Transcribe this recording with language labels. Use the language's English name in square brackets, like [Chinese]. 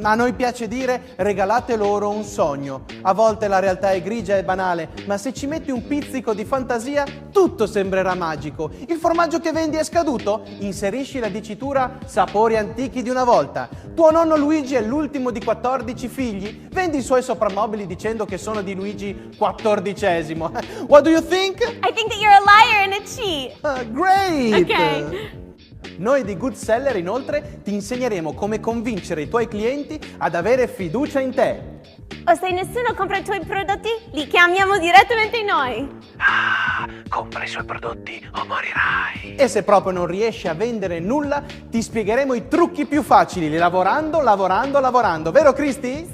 [Italian] A noi piace dire regalate loro un sogno. A volte la realtà è grigia e banale, ma se ci metti un pizzico di fantasia, tutto sembrerà magico. Il formaggio che vendi è scaduto? Inserisci la dicitura sapori antichi di una volta. Tuo nonno Luigi è l'ultimo di 14 figli? Vendi i suoi soprammobili dicendo che sono di Luigi XIV. [English] What do you think? I think that you're a liar and a cheat. Great! Ok. [Italian] Noi di Good Seller inoltre ti insegneremo come convincere i tuoi clienti ad avere fiducia in te. O se nessuno compra i tuoi prodotti, li chiamiamo direttamente noi. Compra i suoi prodotti o morirai. E se proprio non riesci a vendere nulla, ti spiegheremo i trucchi più facili, lavorando, vero Cristi?